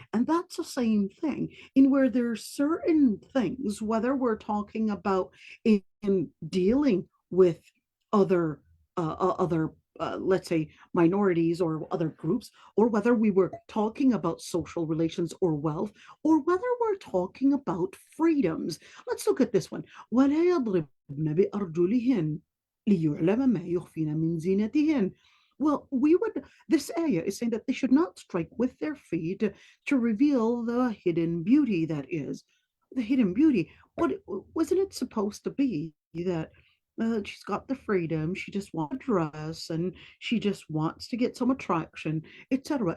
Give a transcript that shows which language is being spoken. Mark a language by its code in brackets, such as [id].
[en] And that's the same thing in where there's certain things, whether we're talking about in dealing with other let's say minorities or other groups, or whether we were talking about social relations or wealth, or whether we're talking about freedoms. Let's look at this one. [ar] ولا يضربن بأرجلهن ليعلم ما يخفين من زينتهن. [en] Well, this ayah is saying that they should not strike with their feet to reveal the hidden beauty that is. The hidden beauty. What wasn't it supposed to be that she's got the freedom, she just wants to dress and she just wants to get some attraction, etc.?